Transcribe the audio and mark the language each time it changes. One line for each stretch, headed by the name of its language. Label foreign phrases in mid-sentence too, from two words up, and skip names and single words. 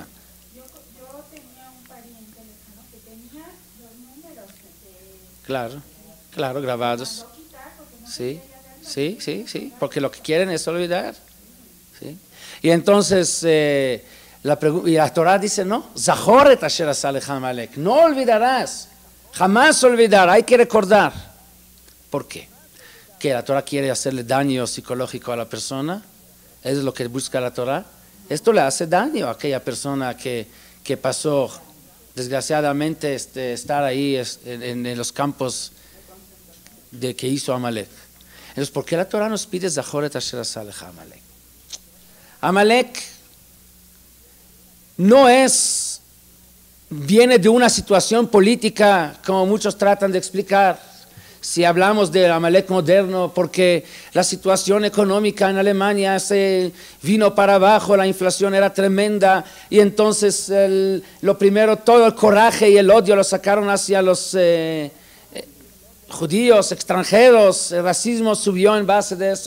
Spanish: Yo tenía un pariente lejano que tenía los números Claro, grabados. Sí, porque lo que quieren es olvidar. ¿Sí? Y entonces la Torah dice, no,
Hebrew: זכור את אשר עשה לך עמלק,
Spanish: no olvidarás, jamás olvidar, hay que recordar. ¿Por qué? ¿Que la Torah quiere hacerle daño psicológico a la persona? ¿Eso es lo que busca la Torah? Esto le hace daño a aquella persona que pasó desgraciadamente, estar ahí en los campos de que hizo Amalek. Entonces, ¿por qué la Torah nos pide
Hebrew: זכור את אשר עשה לך עמלק?
Spanish: Amalek no viene de una situación política como muchos tratan de explicar. Si hablamos del Amalek moderno, porque la situación económica en Alemania se vino para abajo, la inflación era tremenda y entonces lo primero, todo el coraje y el odio lo sacaron hacia los judíos, extranjeros, el racismo subió en base de eso.